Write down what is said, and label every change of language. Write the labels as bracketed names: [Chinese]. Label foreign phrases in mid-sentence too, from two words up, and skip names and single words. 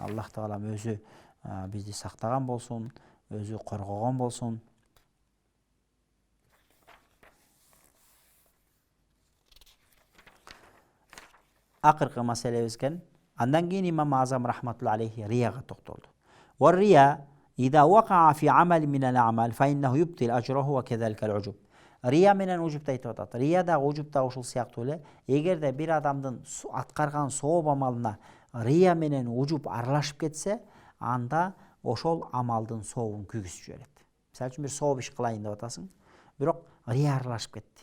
[Kyrgyz] Аллах Таалам өзү бизди сактаган болсун, өзү коргогон болсун. Акыркы маселебиз экен. Андан кийин имам Азам [Arabic] رحمة الله عليه [Kyrgyz] рияга токтолду. [Arabic] والرياء إذا وقع في عمل من الأعمال فإنه يبطل أجره وكذلك العجب. [Kyrgyz] Рия менен ужуб айтып атат. Рия да ужуб да ошол сыяктуу эле. Эгерде бир адамдын аткарган сооп амалына рия менен ужуб аралашып кетсе, анда ошол амалдын сообун күйгүзүп жиберет. Мисалы үчүн бир сооп иш кылайын деп атасың, бирок рия аралашып кетти.